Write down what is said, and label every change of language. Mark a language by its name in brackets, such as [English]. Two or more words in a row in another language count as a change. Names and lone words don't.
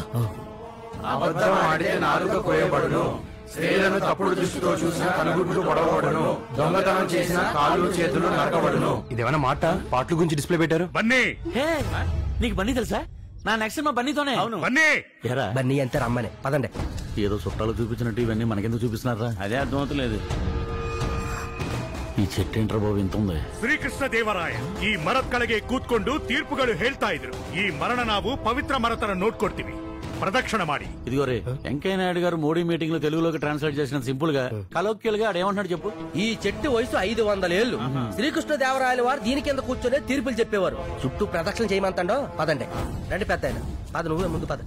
[Telugu] అబద్ధం ఆడితే నాలుక కోయబడును, స్త్రీలను తప్పుడు దృష్టితో చూసిన కనుగుడ్లు పొడవబడును, దొంగతనం చేసిన కాళ్ళు చేతులు నరకబడును. ఇదేమైనా మాట పాటల గురించి డిస్ప్లే పెట్టారు? బన్నీ నీకు బన్నీ తెలుసా? నా నెక్స్ట్ మా బన్నీతోనే. బన్నీ బన్నీ అంతే రమ్మని పదండి. ఏదో చుట్టాలు చూపించినట్టు ఇవన్నీ మనకెందుకు చూపిస్తున్నారా? అదే అర్థమవుతలేదు. ఈ చెట్టెంట్ర బాబు ఇంత ఉంది. [Kannada] ಶ್ರೀಕೃಷ್ಣ ದೇವರಾಯ ಈ ಮರದ ಕೆಳಗೆ ಕೂತ್ಕೊಂಡು ತೀರ್ಪುಗಳು ಹೇಳ್ತಾ ಇದ್ರು. ಈ ಮರಣ ನಾವು ಪವಿತ್ರ ಮರತರ ನೋಡ್ಕೊಡ್ತೀವಿ, ప్రదక్షిణ ಮಾಡಿ. [Telugu] ఇదిగో రే, వెంకయ్య నాయుడు గారు మోడీ మీటింగ్ లో తెలుగులోకి ట్రాన్స్లేట్ చేసిన సింపుల్ గా కలోక్యల్ గా ఆడేమంటున్నాడు చెప్పు. ఈ చెట్టు వయసు 500 ఏళ్లు. శ్రీకృష్ణ దేవరాయల వారు దీని కింద కూర్చొని తీర్పులు చెప్పేవారు. చుట్టూ ప్రదక్షిణ చేయమంటాడో. పదండి రండి పెద్ద ఆయన. పద, నువ్వే ముందు పద.